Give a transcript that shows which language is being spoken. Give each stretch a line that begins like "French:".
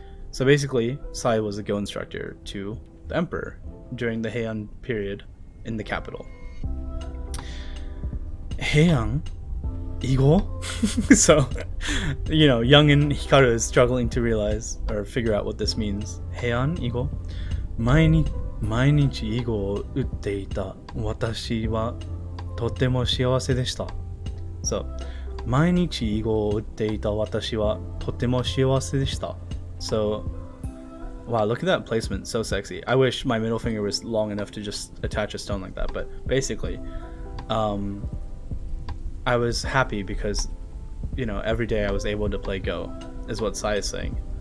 English: So basically, Sai was a Go instructor to the emperor during the Heian period in the capital. Heian? Igo? So, you know, youngin Hikaru is struggling to realize or figure out what this means. Heian? Igo?
Japanese: 毎日囲碁を打っていた私はとても幸せでした。 So 毎日囲碁を打っていた私はとても幸せでした。
English: So wow, look at that placement, so sexy. I wish my middle finger was long enough to just attach a stone like that, but basically, I was happy because, you know, every day I was able to play Go, is what Sai is saying.